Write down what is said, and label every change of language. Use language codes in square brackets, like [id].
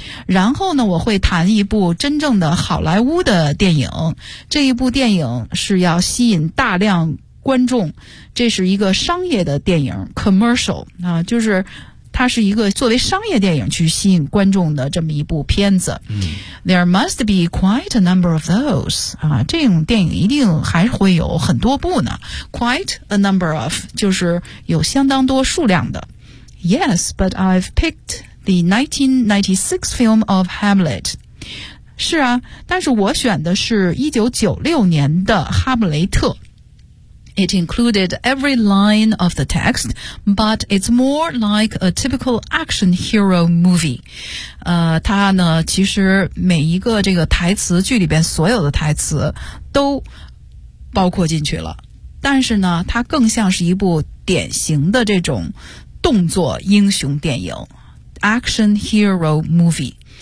[zh] 然后呢我会谈一部真正的好莱坞的电影，这一部电影是要吸引大量观众，这是一个商业的电影 commercial、就是它是一个作为商业电影去吸引观众的这么一部片子、 [en] There must be quite a number of those、 [zh] 这种电影一定还会有很多部呢。 [en] Quite a number of [zh] 就是有相当多数量的。 [en] Yes, but I've picked the 1996 film of Hamlet。 [zh] 是啊，但是我选的是1996年的哈姆雷特。 [en] It included every line of the text, but it's more like a typical action hero movie. [zh] 它呢，其实每一个这个台词，剧里边所有的台词都包括进去了。但是呢，它更像是一部典型的这种动作英雄电影 ， [en] action hero movie。